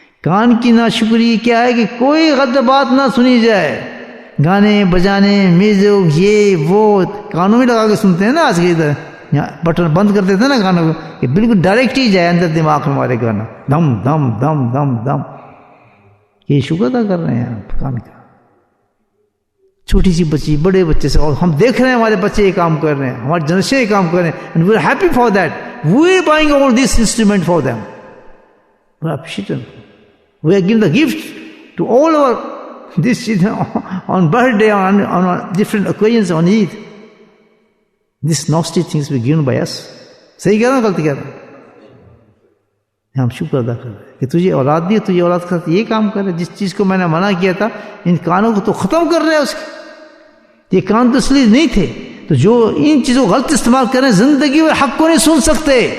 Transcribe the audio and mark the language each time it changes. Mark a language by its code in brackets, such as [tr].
[ur] کان کی ناشکری کیا ہے کہ کوئی غلط بات نہ سنی جائے, گانے بجانے میوزک یہ وہ کانوں میں لگا کے سنتے ہیں نا آج کے ادھر, بٹن بند کر دیتے ہیں نا گانوں کو, کہ بالکل ڈائریکٹ ہی جائے اندر دماغ میں ہمارے گانا, دم دم دم دم دم. یہ شکر ادا کر رہے ہیں آپ کان کا. چھوٹی سی بچی بڑے بچے سے, اور ہم دیکھ رہے ہیں ہمارے بچے یہ کام کر رہے ہیں, ہمارے جنریشن یہ کام کر رہے ہیں, [en] and we are happy for that. We are buying all this instrument for them. We are appreciative. We are giving the gift to all our this on birthday, on different occasions, on Eid. These nasty things were given by us. [ur] صحیح کہہ رہا ہوں غلط کہہ رہا ہوں؟ ہم شکر ادا کر رہے ہیں کہ تجھے اولاد دی, تجھے اولاد کے ساتھ یہ کام کر رہے, جس چیز کو میں نے منع کیا تھا ان کانوں کو تو ختم کر رہے ہیں. اس کے یہ کان تو اس لیے نہیں تھے, تو جو ان چیزوں کو غلط استعمال کر رہے ہیں زندگی میں حق کو نہیں سن سکتے.